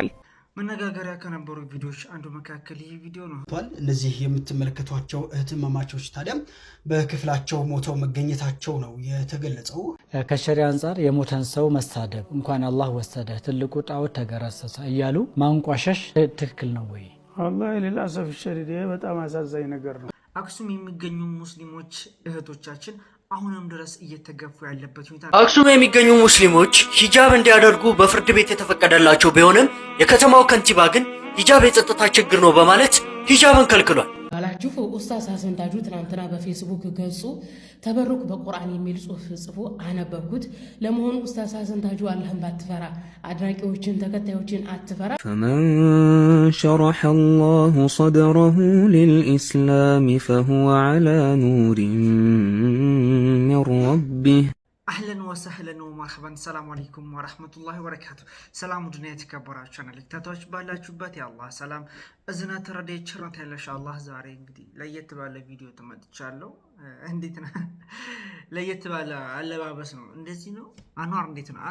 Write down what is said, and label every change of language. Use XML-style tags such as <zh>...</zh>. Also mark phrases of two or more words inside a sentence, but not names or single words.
<am>መነጋገሪያ ከነበሩ ቪዲዮዎች አንዱ መካከል ይህ ቪዲዮ ነው። እነዚህ የምትመለከቷቸው እህትማማቾች ታዲያ በክፍላቸው ሞተው መገኘታቸው ነው የተገለጸው። ከሸሪዓ አንፃር የሞተን ሰው መሳደብ እንኳን አላህ ወሰደ ትልቁ ጣዖት ተገረሰሰ እያሉ ማንቋሸሽ ትክክል ነው ወይ?</am> <ar>والله للاسف الشديد</ar> <am>በጣም አሳዛኝ ነገር ነው። አክሱም የሚገኙ ሙስሊሞች እህቶቻችን አሁንም ድረስ እየተገፉ ያለበት ሁኔታ። አክሱም የሚገኙ ሙስሊሞች ሂጃብ እንዲያደርጉ በፍርድ ቤት የተፈቀደላቸው ቢሆንም የከተማው ከንቲባ ግን ሂጃብ የጸጥታ ችግር ነው በማለት ሂጃብን ከልክሏል። አላችሁ ኡስታዝ ሐሰን ታጁ ትናንትና በፌስቡክ ገጹ ተበሩክ በቁርአን የሚል ጽሑፍ ጽፎ አነበብኩት። ለመሆኑ ኡስታዝ ሐሰን ታጁ አላህን ባትፈራ አድራቂዎችን ተከታዮችን አትፈራ?</am> <ar>فمن شرح الله صدره للإسلام فهو على نور من ربه. أهلاً وسهلاً ومرحباً سلام عليكم ورحمة الله وبركاته።</ar> <am>ሰላም ዱንያ የተከበራችሁ ተከታታዮች ባላችሁበት የአላህ ሰላም እዝነት ረድኤት ቸርነት ያለሽ አላህ ዛሬ እንግዲህ ለየት ባለ ቪዲዮ ተመጥቻለሁ። እንዴት ነው? ለየት ባለ አለባበስ ነው። እንደዚህ ነው። አንዋር እንዴት ነው?</am>